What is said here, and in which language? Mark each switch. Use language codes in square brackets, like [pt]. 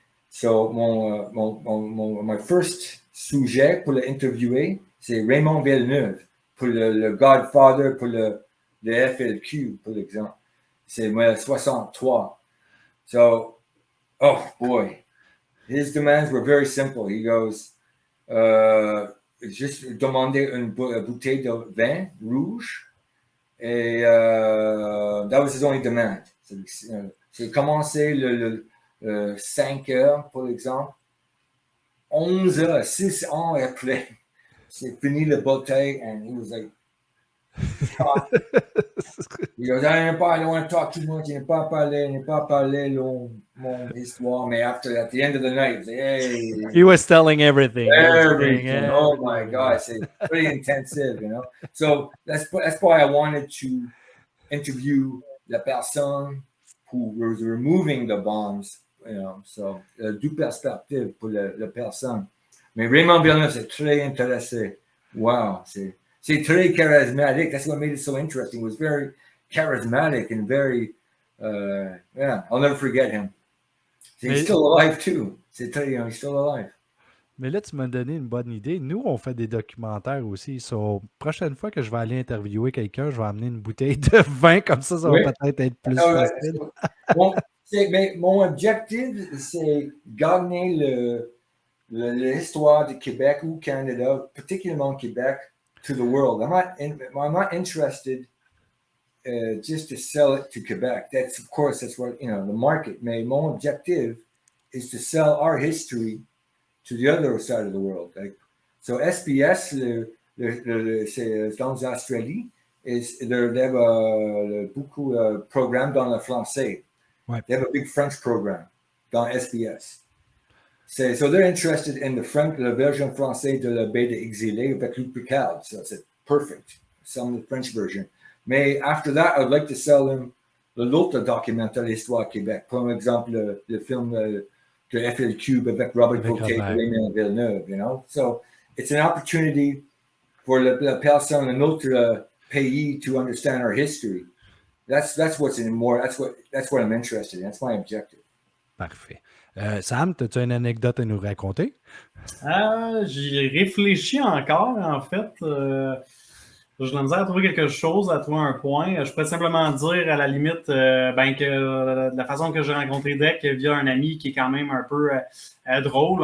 [en] So, my first [fr] sujet pour l'interviewer, c'est Raymond Villeneuve, pour le Godfather, pour le FLQ, par exemple. C'est 63. [en] So, oh boy, his demands were very simple. He goes, [fr] juste demander une bouteille de vin rouge. Et [en] that was his only demand. [fr] C'est commencé le 5 heures, par exemple. [en] 11 heures, 6 ans après, c'est fini la bouteille, and he was like, he goes, I don't want to talk too much, [fr] je n'ai pas parlé mon histoire, mais [en] at the end of the night, he was like, hey. He was telling everything. Everything. Oh my God, it's pretty intensive, you know. So that's why I wanted to interview [fr] la personne [en] who was removing the bombs, you know. [fr] So deux perspectives pour la personne. Mais Raymond Villeneuve, c'est très intéressé. Wow, c'est très charismatic. [en] That's what made it so interesting. It was very charismatic and very, yeah, I'll never forget him. He's still alive too. [fr] C'est très, [en] he's still alive. [fr] Mais là, tu m'as donné une bonne idée. Nous, on fait des documentaires aussi. So, prochaine fois que je vais aller interviewer quelqu'un, je vais amener une bouteille de vin, comme ça va peut-être être plus facile. Mon objectif, c'est gagner l'histoire du Québec ou Canada, particulièrement Québec, [en] to the world. I'm not interested just to sell it to Quebec. Of course, that's what, the market. [fr] Mais mon objectif [en] is to sell our history to the other side of the world. [fr] So SBS, c'est dans l'Australie, [en] they have [fr] beaucoup de programmes dans le français. Ouais. [en] They have a big French program dans SBS. So they're interested in [fr] la version française de la baie d'Exilé avec Luc Picard. [en] So it's perfect. Some the French version. [fr] Mais [en] after that, I'd like to sell them [fr] l'autre documentaire L'Histoire Québec. Par exemple, le film de FLQ avec Robert Gauthier et Raymond Villeneuve, [en] you know? So it's an opportunity for [fr] la personne [en] in [fr] notre pays [en] to understand our history. That's what I'm interested in. That's my objective. [fr] Parfait. Sam, as-tu une anecdote à nous raconter? J'y réfléchis encore, en fait. J'ai de la misère à trouver quelque chose, à trouver un point. Je pourrais simplement dire, à la limite, que la façon que j'ai rencontré Dec via un ami qui est quand même un peu drôle.